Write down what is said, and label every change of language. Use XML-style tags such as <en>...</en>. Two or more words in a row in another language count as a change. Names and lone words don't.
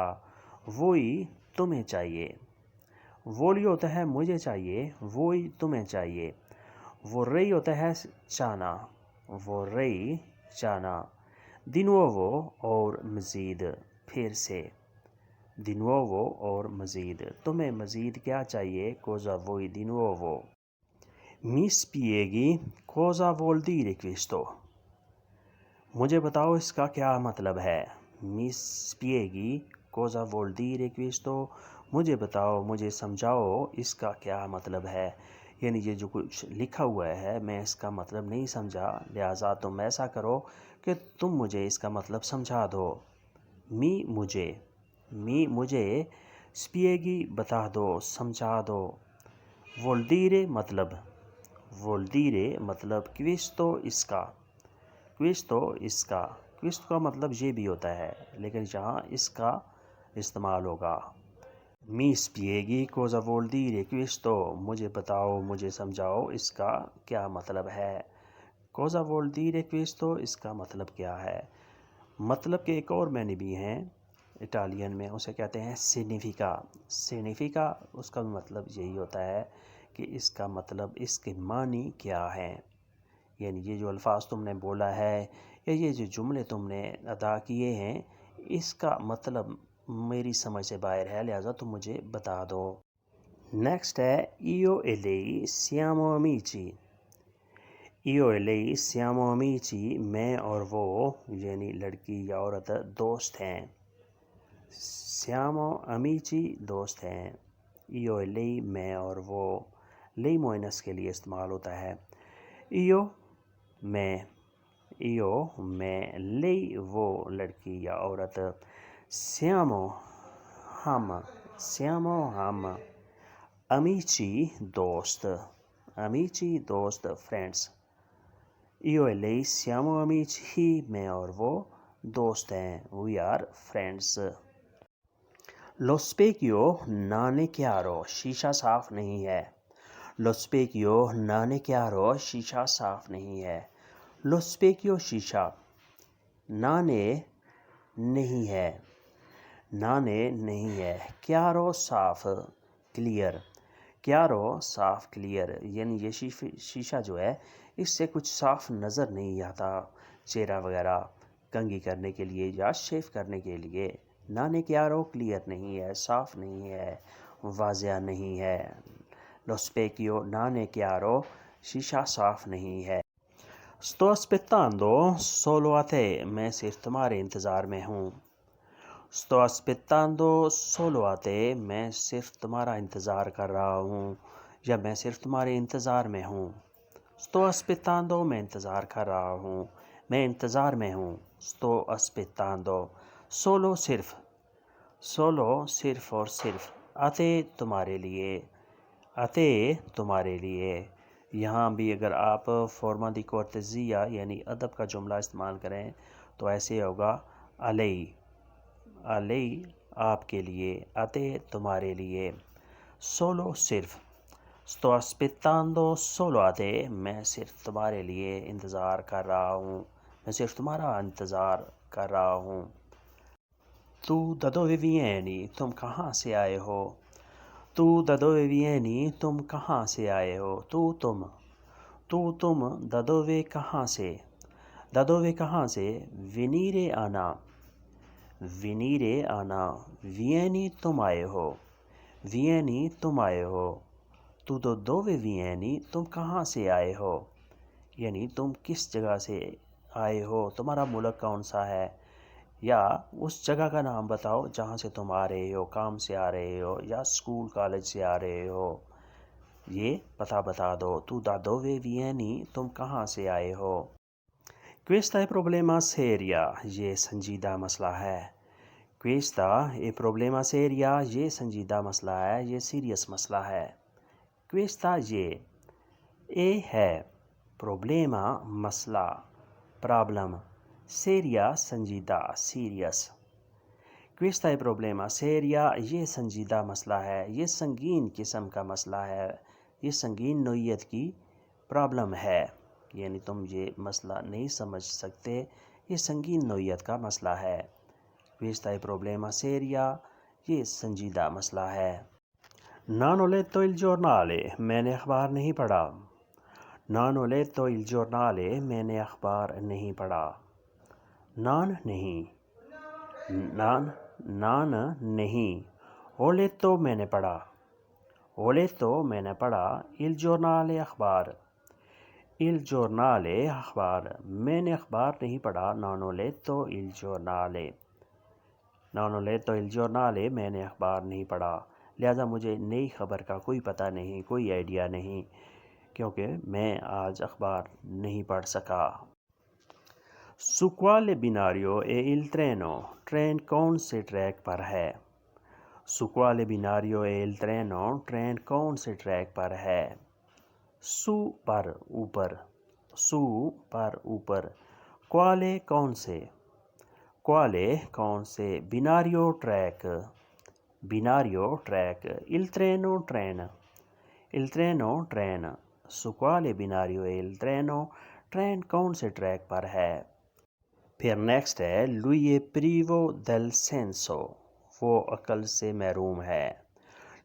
<ur>وہی تمہیں چاہیے۔ voglio ہوتا ہے مجھے چاہیے، وہی تمہیں چاہیے. vorrei ہوتا ہے چاہنا, vorrei चाहना।</ur> <it>di nuovo</it> <ur>اور مزید، پھر سے.</ur> <it>di nuovo</it> <ur>اور مزید، تمہیں مزید کیا چاہیے.</ur> <it>Cosa vuoi di nuovo। Mi spieghi cosa vuol dire questo।</it> <ur>مجھے بتاؤ اس کا کیا مطلب ہے.</ur> <it>Mi spieghi cosa vuol dire questo।</it> <ur>مجھے بتاؤ، مجھے سمجھاؤ اس کا کیا مطلب ہے. یعنی یہ جو کچھ لکھا ہوا ہے میں اس کا مطلب نہیں سمجھا، لہٰذا تم ایسا کرو کہ تم مجھے اس کا مطلب سمجھا دو. मी مجھے، spieghi بتا دو، سمجھا دو।</ur> <it>vuol dire मतलब, vuol dire मतलब questo इसका, questo इसका।</it> <ur>questo کا مطلب یہ بھی ہوتا ہے، لیکن یہاں اس کا استعمال ہوگا.</ur> <it>Mi spieghi cosa vuol dire questo।</it> <ur>مجھے بتاؤ، مجھے سمجھاؤ اس کا کیا مطلب ہے.</ur> <it>Cosa vuol dire questo।</it> <ur>اس کا مطلب کیا ہے. مطلب کے ایک اور میں نے بھی ہیں اٹالین میں، اسے کہتے ہیں significa. significa उसका भी मतलब यही होता है کہ اس کا مطلب، اس کے معنی کیا ہیں، یعنی یہ جو الفاظ تم نے بولا ہے یا یہ جو جملے تم نے ادا کیے ہیں، اس کا مطلب میری سمجھ سے باہر ہے، لہٰذا تم مجھے بتا دو۔ نیکسٹ ہے</ur> <it>io e lei siamo amici۔ io e lei siamo amici،</it> <ur>میں اور وہ یعنی لڑکی یا عورت دوست ہیں۔</ur> <it>siamo amici</it> <ur>دوست ہیں۔</ur> <it>io e lei</it> <ur>میں اور وہ، lei مؤنث کے لیے استعمال ہوتا ہے۔ io میں، io میں، lei وہ لڑکی یا عورت، siamo ہم، siamo ہم، amici دوست، amici دوست، فرینڈس۔</ur> <it>io e lei siamo amici،</it> <ur>میں اور وہ دوست ہیں،</ur> <en>we are friends۔</en> <it>lo specchio non è chiaro،</it> <ur>شیشہ صاف نہیں ہے۔</ur> <it>lo specchio non è chiaro،</it> <ur>شیشہ صاف نہیں ہے۔</ur> <it>lo specchio شیشہ، non è</it> <ur>نہیں ہے،</ur> <it>non è</it> <ur>نہیں ہے، chiaro صاف، clear، chiaro صاف، clear، یعنی یہ شیشہ جو ہے اس سے کچھ صاف نظر نہیں آتا، چہرہ وغیرہ کنگھی کرنے کے لیے یا شیف کرنے کے لیے۔</ur> <it>non è chiaro</it> <ur>clear نہیں ہے، صاف نہیں ہے، واضح نہیں ہے۔</ur> <it>lo specchio non è chiaro،</it> <ur>شیشہ صاف نہیں ہے۔</ur> <it>sto aspettando solo a te،</it> <ur>میں صرف تمہارے انتظار میں ہوں۔</ur> <it>sto aspettando solo a te،</it> <ur>میں صرف تمہارا انتظار کر رہا ہوں یا میں صرف تمہارے انتظار میں ہوں۔</ur> <it>sto aspettando</it> <ur>میں انتظار کر رہا ہوں، میں انتظار میں ہوں۔</ur> <it>sto aspettando solo</it> <ur>صرف، solo صرف اور صرف،</ur> <it>a te</it> <ur>تمہارے لیے،</ur> <it>a te</it> <ur>تمہارے لیے۔ یہاں بھی اگر آپ</ur> <it>forma di cortesia</it> <ur>یعنی ادب کا جملہ استعمال کریں تو ایسے ہوگا</ur> <it>a lei، a lei</it> <ur>آپ کے لیے،</ur> <it>a te</it> <ur>تمہارے لیے، solo صرف۔</ur> <it>sto aspettando solo a te،</it> <ur>میں صرف تمہارے لیے انتظار کر رہا ہوں، میں صرف تمہارا انتظار کر رہا ہوں۔</ur> <it>tu da dove vieni،</it> <ur>تم کہاں سے آئے ہو۔</ur> <it>tu da dove vieni،</it> <ur>تم کہاں سے آئے ہو۔ tu تم، tu تم،</ur> <it>da dove</it> <ur>کہاں سے،</ur> <it>da dove</it> <ur>کہاں سے، venire آنا، venire آنا، vieni تم آئے ہو، vieni تم آئے ہو۔</ur> <it>tu da dove vieni،</it> <ur>تم کہاں سے آئے ہو، یعنی تم کس جگہ سے آئے ہو، تمہارا ملک کون سا ہے، یا اس جگہ کا نام بتاؤ جہاں سے تم آ رہے ہو، کام سے آ رہے ہو یا اسکول کالج سے آ رہے ہو، یہ پتہ بتا دو۔</ur> <it>tu da dove vieni،</it> <ur>تم کہاں سے آئے ہو۔</ur> <it>questa è problema seria،</it> <ur>یہ سنجیدہ مسئلہ ہے۔</ur> <it>questa è problema seria،</it> <ur>یہ سنجیدہ مسئلہ ہے، یہ سیریس مسئلہ ہے۔ questa یہ، اے ہے، problema مسئلہ، پرابلم، seria سنجیدہ، سیریس۔</ur> <it>questa è problema seria،</it> <ur>یہ سنجیدہ مسئلہ ہے، یہ سنگین قسم کا مسئلہ ہے، یہ سنگین نوعیت کی پرابلم ہے، یعنی تم یہ مسئلہ نہیں سمجھ سکتے، یہ سنگین نوعیت کا مسئلہ ہے۔</ur> <it>questa è problema seria،</it> <ur>یہ سنجیدہ مسئلہ ہے۔</ur> <it>non ho letto il giornale،</it> <ur>میں نے اخبار نہیں پڑھا۔</ur> <it>non ho letto il giornale،</it> <ur>میں نے اخبار نہیں پڑھا۔ non نہیں، non نہیں،</ur> <it>ho letto</it> <ur>میں نے پڑھا،</ur> <it>ho letto</it> <ur>میں نے پڑھا،</ur> <it>il giornale</it> <ur>اخبار،</ur> <it>il giornale</it> <ur>اخبار، میں نے اخبار نہیں پڑھا،</ur> <it>non ho letto il giornale، non ho letto il giornale</it> <ur>میں نے اخبار نہیں پڑھا، لہٰذا مجھے نئی خبر کا کوئی پتہ نہیں، کوئی آئیڈیا نہیں، کیونکہ میں آج اخبار نہیں پڑھ سکا۔</ur> <it>su quale binario è il treno،</it> <ur>ٹرین کون سے ٹریک پر ہے۔</ur> <it>su quale binario è il treno،</it> <ur>ٹرین کون سے ٹریک پر ہے۔ su پر اوپر، su پر اوپر، quale کون سے، quale کون سے،</ur> <it>binario ٹریک، binario ٹریک، il treno ٹرین، il treno ٹرین، su quale binario è il treno،</it> <ur>ٹرین کون سے ٹریک پر ہے۔ پھر نیکسٹ ہے</ur> <it>lui è privo del senso،</it> <ur>وہ عقل سے محروم ہے۔</ur>